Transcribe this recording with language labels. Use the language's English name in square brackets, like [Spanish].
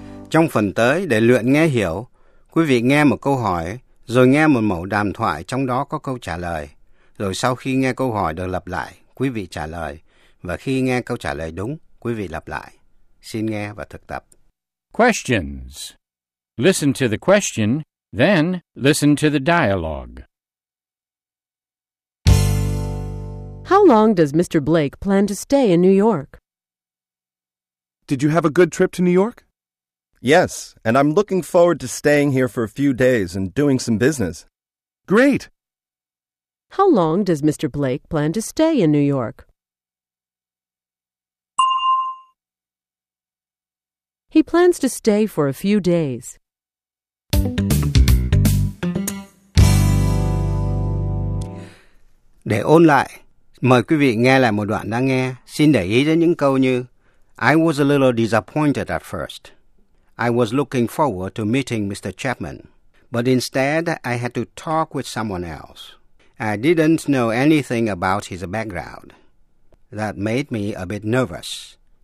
[Vietnamese] Trong phần tới, để luyện nghe hiểu, quý vị nghe một câu hỏi, rồi nghe một mẫu đàm thoại trong đó có câu trả lời. Rồi sau khi nghe câu hỏi được lặp lại, quý vị trả lời. Và khi nghe câu trả lời đúng, quý vị lặp lại. Xin nghe và thực tập. [English] Questions. Listen to the question, then listen to the dialogue. How long does Mr. Blake plan to stay in New York? Did you have a good trip to New York? Yes, and I'm looking forward to staying here for a few days and doing some business. Great! How long does Mr. Blake plan to stay in New York? He plans to stay for a few days. [Vietnamese] Để ôn lại, mời quý vị nghe lại một đoạn đang nghe. Xin để ý đến những câu như [English] I was a little disappointed at first. I was looking forward to meeting Mr. Chapman, but instead I had to talk with someone else. I didn't know anything about his background. That made me a bit nervous.